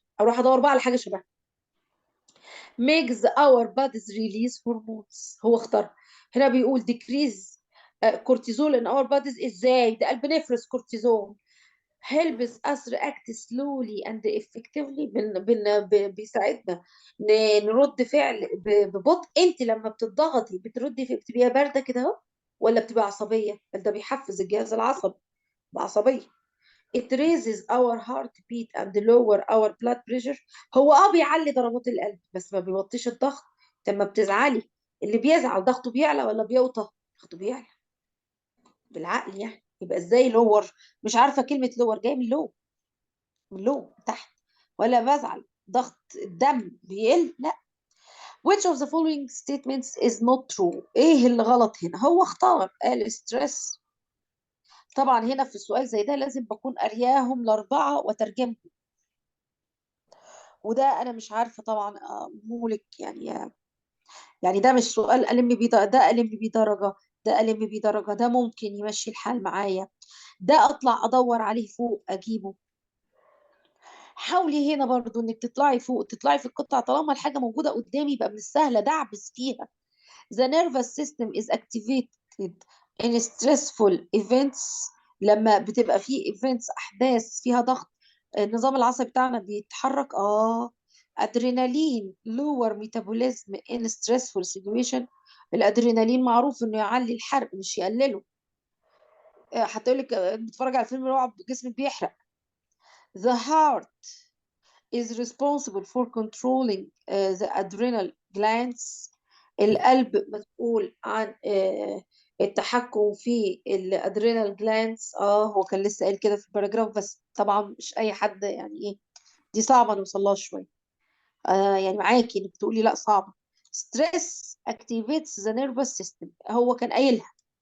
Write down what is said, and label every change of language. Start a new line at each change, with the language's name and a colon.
Arabic: اروح ادور بقى على حاجه شبه
English: makes our bodies release hormones.
Arabic: هو اختار هنا بيقول decrease كورتيزول
English: in our bodies.
Arabic: ازاي ده؟ قال بنفرز كورتيزول
English: helps us react slowly and effectively.
Arabic: بيساعدنا نرد فعل ببطء. انت لما بتضغطي بتردي بتبقي بارده كده اهو ولا بتبقى عصبيه؟ ده بيحفز الجهاز العصبي بعصبيه.
English: it raises our heartbeat and lower our blood pressure.
Arabic: هو بيعلي ضربات القلب بس ما بيوطيش الضغط. لما بتزعلي اللي بيزعل ضغطه بيعلى ولا بيوطى؟ ضغطه بيعلى بالعقل يعني. يبقى ازاي لور؟ مش عارفه كلمه لور جايه من لو، من لو تحت. ولا بزعل ضغط الدم بيقل؟ لا.
English: which of the following statements is not true.
Arabic: ايه اللي غلط هنا؟ هو اختار قال stress. طبعا هنا في السؤال زي ده لازم بكون قارياهم الاربعه وترجمهم، وده انا مش عارفه طبعا مولك يعني. يعني ده مش سؤال الم بيه ده الم بيه درجه، ده الم بيه درجه، ده ممكن يمشي الحال معايا، ده اطلع ادور عليه فوق اجيبه. حاولي هنا برضو انك تطلعي فوق، تطلعي في القطعة طالما الحاجة موجودة قدامي يبقى من السهل دعبس فيها.
English: The nervous system is activated in stressful events.
Arabic: لما بتبقى في events احداث فيها ضغط النظام العصبي بتاعنا بيتحرك.
English: Adrenaline lower metabolism in stressful situation.
Arabic: الادرينالين معروف انه يعلي الحرق مش يقلله. حتى يقول لك بتتفرج على فيلم رعب جسمك بيحرق.
English: The heart is responsible for controlling the adrenal glands.
Arabic: القلب مسؤول عن التحكم في الادرينال جلاندز. هو كان لسه قايل كده في الباراجراف بس طبعا مش اي حد يعني ايه، دي صعبه نوصلها شويه. يعني معاكي انك تقولي لا صعبه.
English: stress activates the nervous system،
Arabic: هو كان قايلها.